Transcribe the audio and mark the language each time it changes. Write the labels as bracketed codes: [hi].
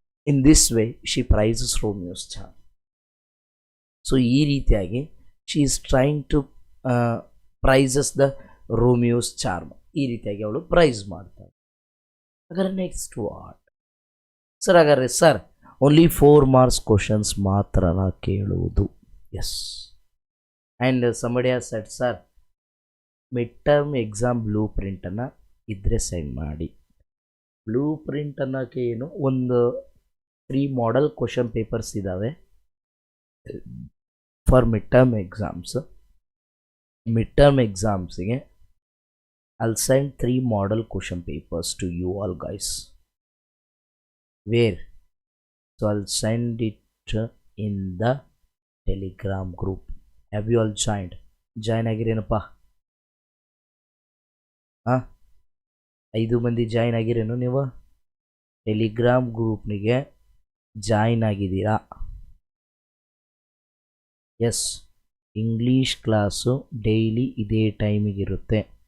[en] In this way, she prizes Romeo's charm. So, [kn] ee ರೀತಿಯಾಗಿ [en] she is trying to prizes the Romeo's charm. [kn] ಈ ರೀತಿಯಾಗಿ ಅವಳು price ಮಾಡ್ತಾಳೆ. ಹಾಗಾದ್ರೆ [en] Next what sir? [kn] ಹಾಗಾದ್ರೆ ಸರ್ ಓನ್ಲಿ 4 ಮಾರ್ಕ್ಸ್ ಕ್ವಶನ್ಸ್ ಮಾತ್ರ ಕೇಳುವುದು. S, and [en] somebody has said [kn] sir mid term exam blue ಪ್ರಿಂಟನ್ನು ಇದ್ದರೆ ಸೆಂಡ್ ಮಾಡಿ. ಬ್ಲೂ ಪ್ರಿಂಟ್ ಅನ್ನೋಕ್ಕೆ ಏನು, ಒಂದು 3 ಮಾಡೆಲ್ ಕ್ವಶನ್ ಪೇಪರ್ಸ್ ಇದ್ದಾವೆ for mid term exams. [en] Mid term ಎಕ್ಸಾಮ್ಸಿಗೆ I'll send 3 model question papers to you all guys. Where? So I'll send it in the Telegram group. Have you all joined? [kn] Join ಆಗಿರೇನಪ್ಪ? 5 ಮಂದಿ join ಆಗಿರೇನು ನೀವು? Telegram ಗ್ರೂಪ್ನಿಗೆ join ಆಗಿದ್ದೀರಾ? S, English class daily ಇದೇ ಟೈಮಿಗಿರುತ್ತೆ.